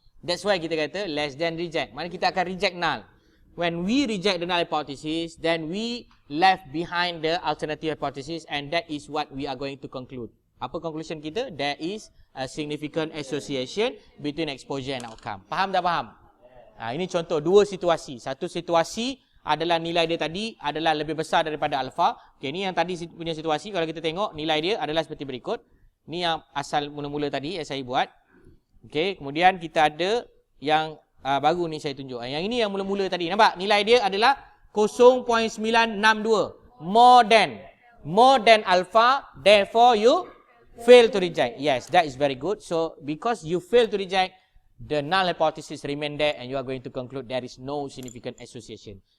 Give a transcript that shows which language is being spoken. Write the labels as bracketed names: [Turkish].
[English] That's why [Malay] kita kata [English] less than reject. [Malay] Maksudnya kita akan [English] reject null. When we reject the null hypothesis, then we left behind the alternative hypothesis and that is what we are going to conclude. [Malay] Apa conclusion kita? [English] There is a significant association between exposure and outcome. [Malay] Faham tak faham? Ini contoh dua situasi. Satu situasi adalah nilai dia tadi adalah lebih besar daripada alfa. Okey, ni yang tadi punya situasi. Kalau kita tengok nilai dia adalah seperti berikut. Ni yang asal mula-mula tadi yang saya buat. Okey, kemudian kita ada yang baru ni saya tunjuk. Yang ini yang mula-mula tadi. Nampak? Nilai dia adalah 0.962. [English] More than alpha, therefore you fail to reject. Yes, that is very good. So, because you fail to reject, the null hypothesis remain there and you are going to conclude there is no significant association.